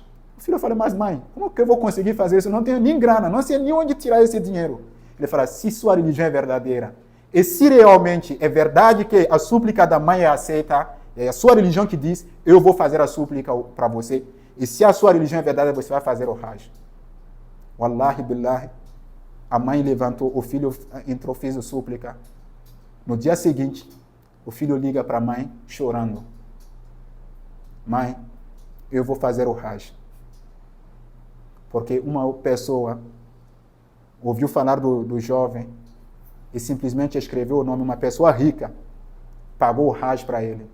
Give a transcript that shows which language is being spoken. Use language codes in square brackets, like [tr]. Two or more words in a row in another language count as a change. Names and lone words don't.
[pt] O filho fala, mas mãe, como que eu vou conseguir fazer isso? Eu não tenho nem grana, não sei nem onde tirar esse dinheiro. Ele fala, se sua religião é verdadeira, e se realmente é verdade que a súplica da mãe é aceita, é a sua religião que diz, eu vou fazer a súplica para você. E se a sua religião é verdade, você vai fazer o Hajj. [ar] والله بالله. [pt] A mãe levantou, o filho entrou, fez a súplica. No dia seguinte, o filho liga para a mãe, chorando. Mãe, eu vou fazer o Hajj. Porque uma pessoa ouviu falar do jovem e simplesmente escreveu o nome, uma pessoa rica, pagou o Hajj para ele.